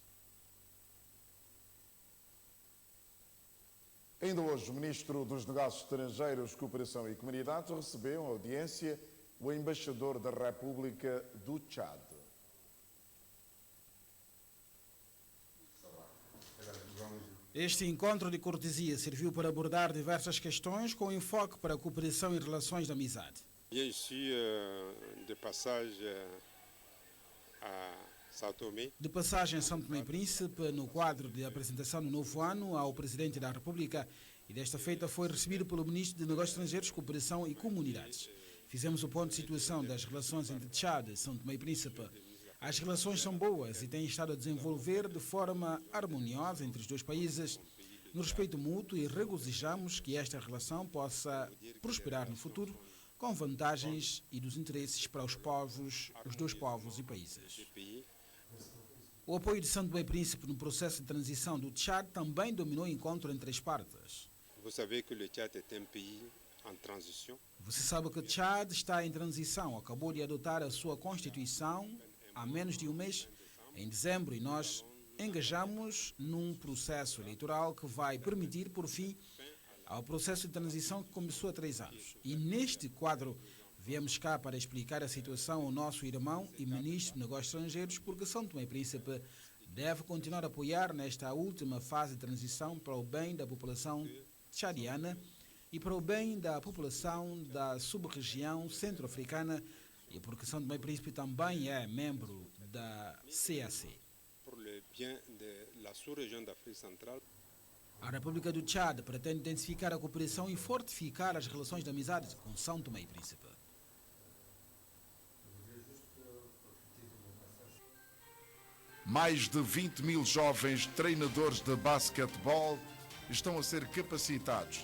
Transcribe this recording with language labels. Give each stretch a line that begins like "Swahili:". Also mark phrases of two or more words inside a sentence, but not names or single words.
Portuguese: Ainda hoje, o ministro dos Negócios Estrangeiros, Cooperação e Comunidades recebeu em audiência o embaixador da República do Tchad. Este encontro de cortesia serviu para abordar diversas questões com enfoque para a cooperação e relações de amizade.
French: Je suis de passage a São Tomé.
Portuguese: De passagem a São Tomé e Príncipe, no quadro de apresentação do novo ano ao Presidente da República, e desta feita foi recebido pelo Ministro de Negócios Estrangeiros, Cooperação e Comunidades. Fizemos o ponto de situação das relações entre Tchad e São Tomé e Príncipe. As relações são boas e têm estado a desenvolver de forma harmoniosa entre os dois países, no respeito mútuo, e regozijamos que esta relação possa prosperar no futuro com vantagens e dos interesses para os dois povos e países. O apoio de São Tomé e Príncipe no processo de transição do Tchad também dominou o encontro entre as partes.
French: Vous savez que le Tchad est un pays en transition.
Portuguese: Você sabe que o Tchad está em transição, acabou de adotar a sua Constituição há menos de um mês, em dezembro, e nós engajamos num processo eleitoral que vai permitir, por fim, ao processo de transição que começou há 3 anos. E neste quadro, viemos cá para explicar a situação ao nosso irmão e ministro de Negócios Estrangeiros, porque São Tomé e Príncipe deve continuar a apoiar nesta última fase de transição para o bem da população tchadiana e para o bem da população da sub-região centro-africana, e porque São Tomé e Príncipe também é membro da CAC.
French: Pour le bien de la sous-région d'Afrique centrale.
Portuguese: A República do Tchad pretende intensificar a cooperação e fortificar as relações de amizade com São Tomé e Príncipe. Mais de 20 mil jovens treinadores de basquetebol estão a ser capacitados.